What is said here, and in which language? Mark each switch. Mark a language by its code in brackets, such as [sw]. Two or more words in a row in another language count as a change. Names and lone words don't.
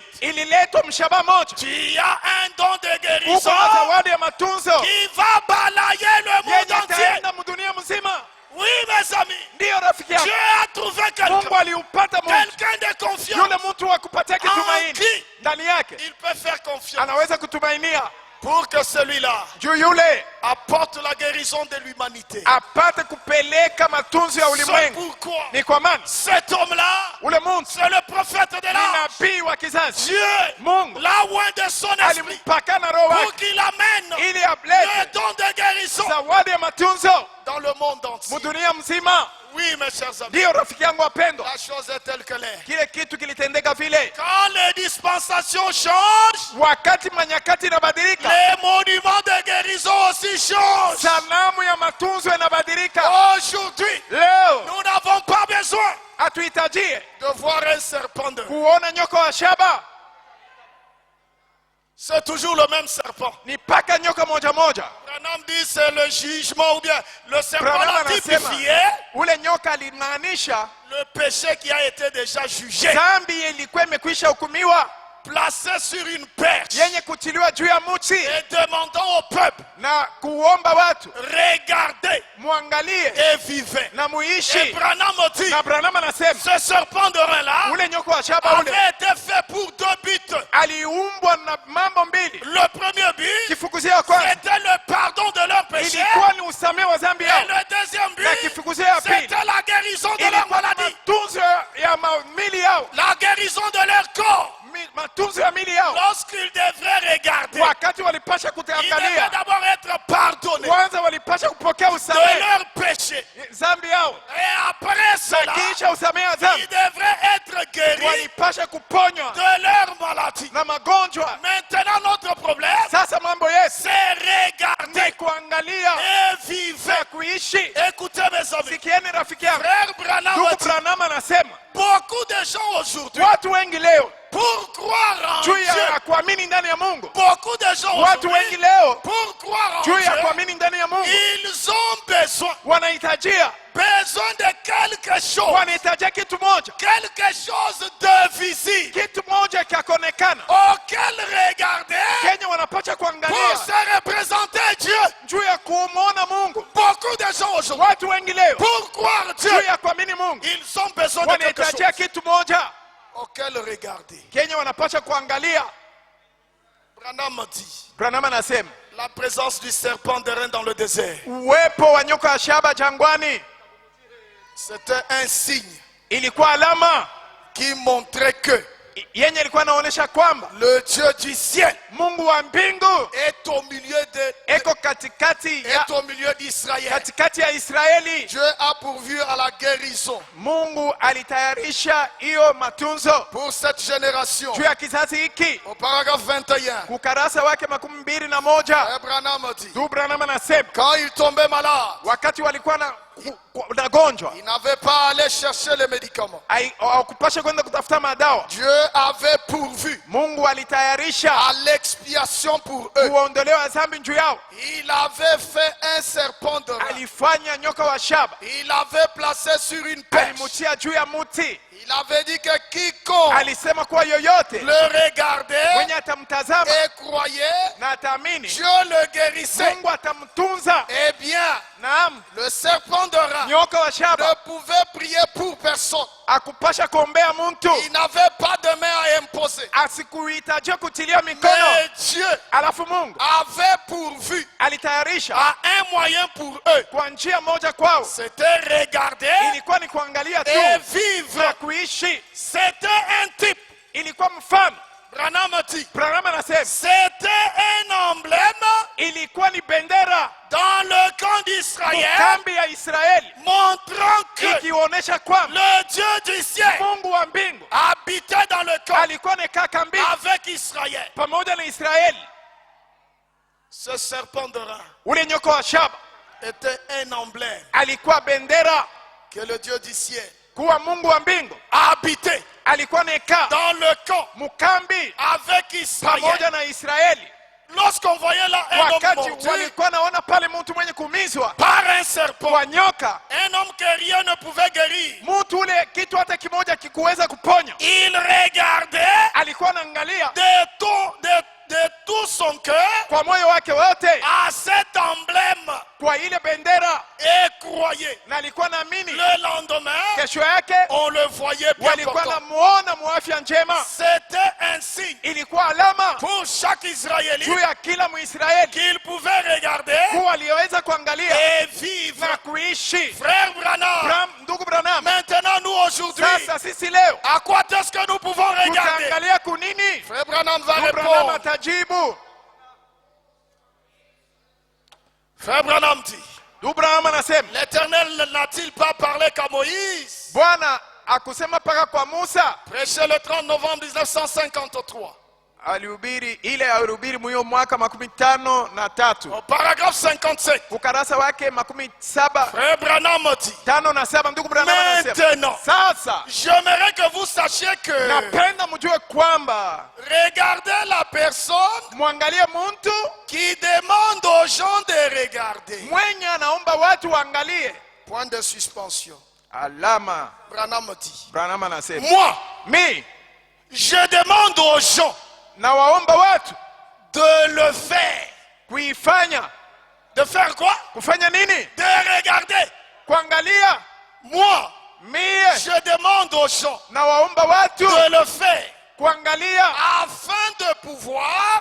[sw] ililetwa mshaba moja. [fr] Tu as un don de [sw] Uko [fr] guérison [sw] na zawadi ya matunzo [fr] qui va balayer le monde [sw] yenye [fr] entier. [sw] itaenda dunia mzima. [fr] Oui, mes amis, [sw] Ndiyo rafiki yangu, [fr] Dieu a trouvé [sw] Mungu [fr] quelqu'un, [sw] aliupata mtu, [fr] quelqu'un de confiance. [sw] yule mtu wa kupatia kitumaini [fr] Qui [sw] ndani yake, [fr] il peut faire confiance [sw] anaweza kutumainia [fr] pour que celui-là [sw] juu yule [fr] apporte la guérison de l'humanité. [sw] apate kupeleka matunzo ya [fr] C'est [sw] ulimwengu. [fr] pourquoi [sw] Ni kwa maana [fr] cet homme-là, [sw] ule mtu [fr] c'est le prophète de [sw] ni [fr] l'âge. [sw] nabii wa kizazi. [fr] Dieu [sw] Mungu [fr] l'a oint de son esprit [sw] alimpaka na roho [fr] pour [sw] wake [fr] qu'il amène [sw] ili [fr] le ablete don de guérison [sw] zawadi ya matunzo [fr] dans le monde entier. [sw] mudunia mzima. [fr] Oui, mes chers amis. [sw] Ndiyo rafiki yangu wapendwa, [fr] La chose est telle qu'elle est. [sw] kile kitu kilitendeka vile. [fr] Quand les dispensations changent, [sw] Wakati manyakati inabadilika, [fr] les monuments de guérison aussi changent. [sw] sanamu ya matunzo inabadilika. [fr] Aujourd'hui, [sw] Leo [fr] nous n'avons pas besoin [sw] hatuhitajie [fr] de voir un serpent de... [sw] kuona nyoka wa shaba, [fr] C'est toujours le même serpent. [sw] ni paka nyoka moja moja. [fr] Branham dit c'est le jugement ou bien le serpent Branham l'a [sw] anasema [fr] typifié [sw] ule nyoka alinaanisha [fr] le péché qui a été déjà jugé, [sw] dhambi ilikuwa imekwisha hukumiwa, [fr] placé sur une perche [sw] yenye kutiliwa juu ya muti [fr] et demandant au peuple, [sw] na kuomba watu [fr] regardez [sw] muangalie [fr] et vivez. [sw] na [fr] Et [sw] muishi. [fr] Branham dit, [sw] Na Branham anasema [fr] ce serpent de rein-là [sw] ule nyoka wa shaba ule [fr] avait été fait pour deux buts. [sw] aliumbwa na mambo mbili. [fr] Le premier but, [sw] Kifukuzio ya kwanza [fr] c'était le pardon de leurs péchés. [sw] ilikuwa ni usamehe wa dhambi [fr] Et [sw] yao, [fr] le deuxième [sw] na [fr] but, [sw] kifukuzio ya pili [fr] c'était la guérison de leur [sw] ilikuwa ni [fr] maladie, [sw] matunzo ya mili yao, [fr] la guérison de leur corps. [sw] matunzo ya mili yao. [fr] Lorsqu'ils devraient regarder, [sw] Wakati walipasha [fr] ils devraient [sw] kutangalia, [fr] d'abord être pardonnés [sw] kwanza walipasha kupokea [fr] de [sw] usamehe [fr] leurs péchés. [sw] dhambi yao, [fr] Et après cela, [sw] na kisha usamehe wa [fr] ils [sw] dhambi [fr] devraient être guéris [sw] walipasha kuponywa [fr] de leur maladie. [sw] na magonjwa. [fr] Maintenant, notre problème, [sw] Sasa mambo yetu [fr] c'est [sw] ni [fr] regarder [sw] kuangalia [fr] et vivre. [sw] na kuishi. [fr] Écoutez mes amis, [sw] Sikieni rafiki yangu, [fr] frère Branham [sw] ndugu [fr] dit, [sw] Branham anasema [fr] beaucoup de gens aujourd'hui, [sw] watu wengi leo [fr] pour croire en [sw] juu [fr] Dieu, [sw] ya kuamini ndani ya Mungu, [fr] beaucoup de gens [sw] watu [fr] aujourd'hui, [sw] wengi leo [fr] pour croire en [sw] juu ya [fr] Dieu, [sw] kuamini ndani ya Mungu [fr] ils ont [sw] wanahitajia [fr] besoin de quelque chose, [sw] wanahitajia kitu moja, [fr] quelque chose de visible, [sw] kitu moja kikaonekana [fr] auquel regarder [sw] Kenya wanapaswa [fr] pour [sw] kuangalia [fr] se représenter Dieu. [sw] juu ya kumwona Mungu. [fr] Beaucoup de gens aujourd'hui, [sw] Watu wengi leo [fr] pour croire Dieu, [sw] juu ya kuamini Mungu [fr] ils ont besoin de quelque chose [sw] wanahitajia kitu moja, [fr] auquel regarder. [sw] Kenya wanapaswa kuangalia. [fr] Branham dit, [sw] Branham anasema [fr] la présence du serpent de rein dans le désert, [sw] uwepo wa nyoka wa shaba jangwani [fr] c'était un signe [sw] ilikuwa alama [fr] qui montrait que [sw] yenye ilikuwa inaonyesha kwamba [fr] le Dieu du ciel [sw] Mungu wa mbingu [fr] est au milieu [sw] eko katikati [fr] d'Israël. [sw] katikati ya Israeli. [fr] Dieu a pourvu à la guérison [sw] Mungu alitayarisha hiyo matunzo [fr] pour cette génération. [sw] juu ya kizazi hiki. [fr] Au paragraphe 21, [sw] Ukarasa wake 21 [fr] Abraham dit, [sw] ndugu Branham anasema [fr] quand il tombait malade, [sw] wakati walikuwa na gonjwa [fr] il n'avait pas à aller chercher les médicaments. [sw] hawakupasha kwenda kutafuta madawa. [fr] Dieu avait pourvu [sw] Mungu alitayarisha [fr] à l'expiation pour eux. [sw] kuondolewa dhambi juu yao. [fr] Il avait fait un serpent de rein. [sw] Alifanya nyoka wa shaba, [fr] Il avait placé sur une perche. [sw] alimutia juu ya muti. [fr] Il avait dit que quiconque [sw] Alisema kuwa yoyote [fr] le regardait [sw] mwenye atamtazama [fr] et croyait, [sw] na ataamini [fr] Dieu le guérissait. [sw] Mungu atamtunza. [fr] Eh bien, [sw] Naam, [fr] le serpent de rein [sw] nyoka wa [fr] ne [sw] shaba [fr] pouvait prier pour personne. [sw] akupasha kuombea mtu, [fr] Il n'avait pas de main à imposer. [sw] asikuhitajia kutilia mikono. [fr] Mais Dieu [sw] Alafu Mungu [fr] avait pourvu [sw] alitayarisha [fr] à un moyen pour eux. [sw] kwa njia moja kwao, [fr] C'était regarder [sw] ilikuwa ni kuangalia tu [fr] et vivre. [sw] na kuishi. [fr] C'était un type. [sw] Ilikuwa mfano. [fr] Branham dit, [sw] Branham anasema [fr] c'était un emblème [sw] ilikuwa ni bendera [fr] dans le camp d'Israël, [sw] kambi ya Israeli, [fr] montrant que [sw] ikionyesha kwamba [fr] le Dieu du ciel [sw] Mungu wa mbingu [fr] habitait dans le camp [sw] alikuwa anakaa kambini [fr] avec Israël. [sw] pamoja na Israeli. [fr] Ce serpent de rein [sw] Ule nyoka wa shaba [fr] était un emblème [sw] alikuwa bendera [fr] que le Dieu du ciel [sw] kuwa Mungu wa mbingu [fr] habitait [sw] alikuwa anakaa [fr] dans le camp [sw] mkambi [fr] avec Israël. [sw] pamoja na Israeli. [fr] Lorsqu'on voyait là un homme [sw] Wakati [fr] mordu [sw] walikuwa naona pale mtu mwenye kuumizwa [fr] par un serpent, [sw] kwa nyoka, [fr] un homme que rien ne pouvait guérir, [sw] mtu ule kitu hata kimoja kikuweza kuponya, [fr] il regardait [sw] alikuwa anaangalia [fr] de tout son cœur [sw] kwa moyo wake wote [fr] à cet emblème [sw] kwa ile bendera, [fr] et croyait. [sw] na alikuwa naamini [fr] Le lendemain, [sw] kesho yake [fr] on le voyait bien [sw] walikuwa [fr] portant. [sw] namuona muafya njema. [fr] C'était un signe [sw] Ilikuwa alama [fr] pour chaque [sw] juu [fr] Israélite [sw] ya kila Mwisraeli [fr] qu'il pouvait regarder [sw] kuwa aliweza kuangalia [fr] et vivre. [sw] na kuishi. [fr] Frère Branham, [sw] Ndugu Branham, [fr] maintenant nous aujourd'hui, [sw] sasa sisi leo [fr] à quoi est-ce que nous pouvons regarder? [sw] tutaangalia kunini? [fr] Frère Branham va [sw] Ndugu Branham [fr] répondre. [sw] atajibu. [fr] Frère Branham dit, [sw] Ndugu Branham anasema [fr] l'Éternel n'a-t-il pas parlé qu'à Moïse? [sw] Bwana akusema paka kwa Musa. [fr] Prêché le 30 novembre 1953. [sw] alihubiri mwiyo mwaka 53. [fr] Au paragraphe 57. [sw] Ukarasa wake 57. [fr] Frère Branham dit. [sw] 5:7 ndugu Branham anasema. [fr] Maintenant, [sw] Sasa [fr] j'aimerais que vous sachiez que [sw] napenda mjue kwamba [fr] regardez la personne [sw] muangalie muntu [fr] qui demande aux gens de regarder. [sw] mwenye anaomba watu waangalie. [fr] Point de suspension. [sw] Alama. [fr] Branham dit. [sw] Branham anasema. [fr] Moi, je demande aux gens [sw] na waomba watu [fr] de le faire. [sw] kuifanya. [fr] De faire quoi? [sw] Kufanya nini? [fr] De regarder. [sw] Kuangalia. [fr] Moi, [sw] mie [fr] je demande aux gens [sw] na waomba watu [fr] de le faire. [sw] Kuangalia [fr] Afin de pouvoir